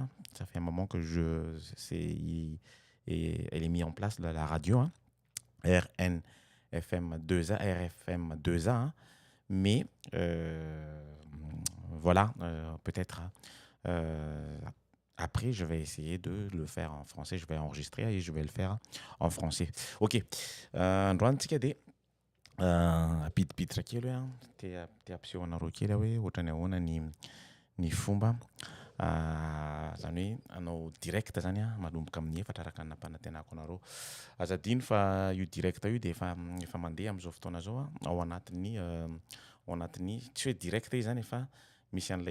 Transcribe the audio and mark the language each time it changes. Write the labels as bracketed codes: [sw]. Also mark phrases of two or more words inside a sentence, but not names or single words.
[fr] Ça fait un moment que elle est mise en place la radio, RFM2A, RFM2A. Mais voilà, peut-être après, je vais essayer de le faire en français. Je vais enregistrer et je vais le faire en français. Ok. [mg] Apidipiditra kely hoe te ampiseho anareo kely hoe ohatrany ahoana ny fomba zany hoe anao direct zany manomboka amin'ny efatra araka ny nampanantenako anareo. Azadino fa io direct io dia efa mandeha amin'izao fotoana zao ao anatin'ny tsy hoe direct izy zany efa misy an'ilay